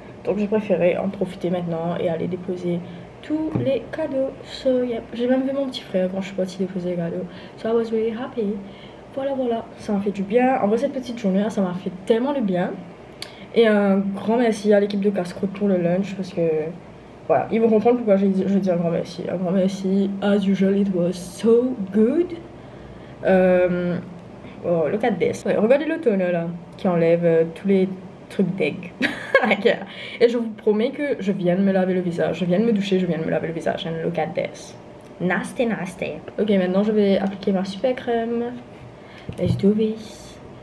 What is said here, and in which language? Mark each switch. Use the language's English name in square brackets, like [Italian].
[French] Donc j'ai préféré en profiter maintenant et aller déposer tous les cadeaux. [English] So yeah, [French] j'ai même vu mon petit frère quand je suis partie déposer les cadeaux. [English] So I was really happy. [French] Voilà, ça m'a fait du bien. En vrai cette petite journée là, ça m'a fait tellement de bien. Et un grand merci à l'équipe de Casse-Croûte pour le lunch parce que voilà, ils vont comprendre pourquoi je dis un grand merci. Un grand merci, [English] as usual it was so good. Oh, look at this. [French] Ouais, regardez le toner là, qui enlève tous les trucs d'egg. Et je vous promets que je viens de me laver le visage. Je viens de me doucher, je viens de me laver le visage. [English] And look at this. Nasty, nasty. [French] Ok, maintenant je vais appliquer ma super crème. [English] Let's do this.